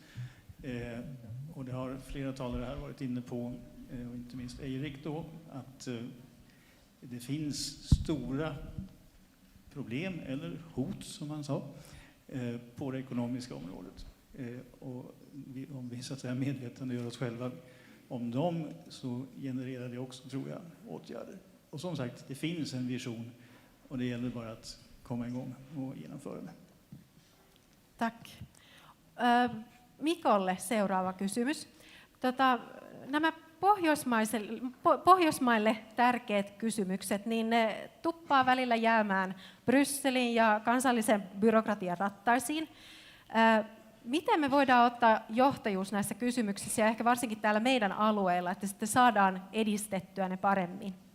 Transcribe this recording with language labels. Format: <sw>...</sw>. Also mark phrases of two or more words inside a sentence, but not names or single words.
<sv>Och det har flera talare här varit inne på, och inte minst Erik då, att det finns stora problem eller hot, som han sa, på det ekonomiska området. Och om vi så att säga medvetandegör oss själva om dem så genererar det också, tror jag, åtgärder. Och som sagt, det finns en vision och det gäller bara att komma igång och genomföra det. Tack.</sv> <fi>Mikolle seuraava kysymys. Nämä Pohjoismaille tärkeät kysymykset, niin ne tuppaa välillä jäämään Brysselin ja kansallisen byrokratian rattaisiin. Miten me voidaan ottaa johtajuus näissä kysymyksissä ja ehkä varsinkin täällä meidän alueella, että sitten saadaan edistettyä ne paremmin?</fi>